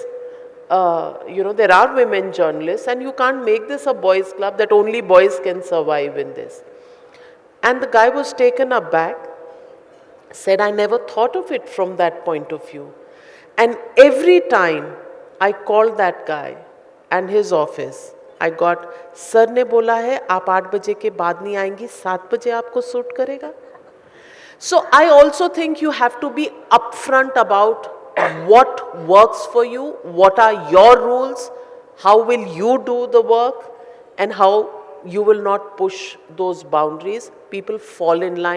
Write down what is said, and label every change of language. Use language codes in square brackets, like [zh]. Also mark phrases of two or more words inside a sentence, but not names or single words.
[en] There are women journalists and you can't make this a boys' club that only boys can survive in this. And the guy was taken aback, said, I never thought of it from that point of view. And every time I called that guy and his office, I got, [hi] सर ने बोला है, आप 8 बजे के बाद नहीं आयेंगी, 7 बजे आपको सूट करेगा. [en] So I also think you have to be upfront about what works for you, what are your rules, how will you do the work, and how you will not push those boundaries. People fall in line.